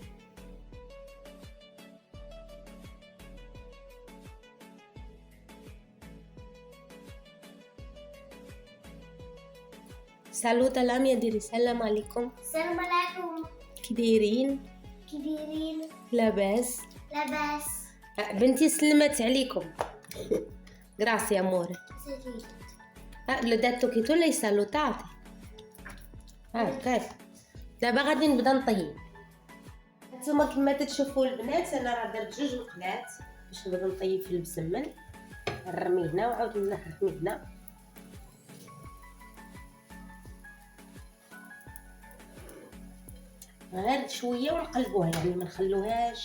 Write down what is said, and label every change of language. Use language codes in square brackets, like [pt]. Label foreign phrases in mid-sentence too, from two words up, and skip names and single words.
[ar] سالوت لاميا، ديري السلام عليكم. السلام عليكم. كي دايرين؟ لاباس. بنتي سلمت عليكم. [it] grazie amore. le detto che tu l'hai salutati. [ar] كيف. دابا غادي نبدا نطيب. نتوما كما تشوفوا البنات انا راه درت 2 مقلات باش نبدا نطيب في المسمن. نرمي هنا وعاود نرمي هنا. غير شويه ونقلبوها، يعني ما نخلوهاش.